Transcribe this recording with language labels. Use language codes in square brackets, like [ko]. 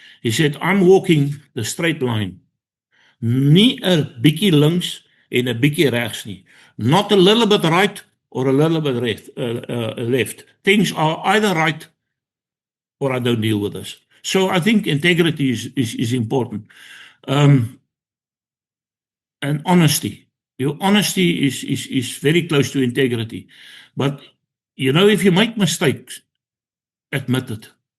[en] He said, I'm walking the straight line. [af] Nie 'n bietjie links en 'n bietjie regs nie. [en] Not a little bit right or a little bit left. Things are either right or I don't deal with this. So I think integrity is important. And honesty. Your honesty is very close to integrity. But, you know, if you make mistakes, admit it.